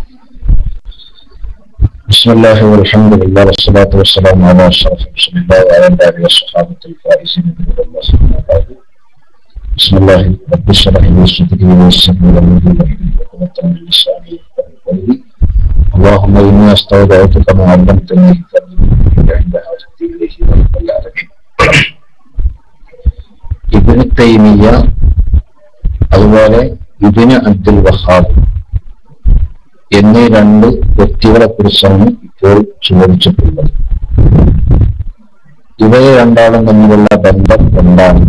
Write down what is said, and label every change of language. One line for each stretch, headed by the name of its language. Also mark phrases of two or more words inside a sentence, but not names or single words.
Arabic: بسم الله والحمد لله والصلاة والسلام على أشرف رسول الله وعلى آله وأصحابه الفائزين برحمة الله أما بعد. بسم الله رب اشرح لي صدري ويسر لي أمري واحلل عقدة من لساني يفقهوا قولي. اللهم إني أستودعتك ما علمتني فارجعني عند حاجتي إليه ورب العالمين.
Malayalam: ഇബ്നു തൈമിയ്യ അതുപോലെ ഇബ്നു അബ്ദുൽ വഹാബ് എന്നീ രണ്ട് വ്യക്തികളെ കുറിച്ചാണ് ഇപ്പോൾ ചോദിച്ചിട്ടുള്ളത്. ഇവരെ രണ്ടാളും തമ്മിലുള്ള ബന്ധം എന്താണ്?